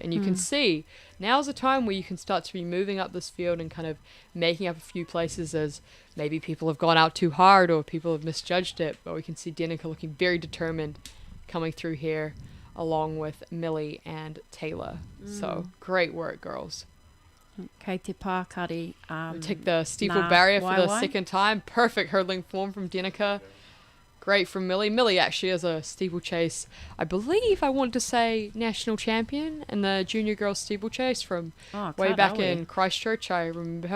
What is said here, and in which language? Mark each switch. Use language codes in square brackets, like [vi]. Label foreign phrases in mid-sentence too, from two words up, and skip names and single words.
[en] And you can see now's the time where you can start to be moving up this field and kind of making up a few places, as maybe people have gone out too hard or people have misjudged it. But we can see Danica looking very determined coming through here along with Millie and Taylor. So great work, girls. [mi] Kei te pākari. [en] Take the steeple barrier for the second time. Perfect hurdling form from Danica. Great from Millie. Millie actually is a steeplechase, I believe I want to say national champion in the junior girls steeplechase from way back in Christchurch. I remember her.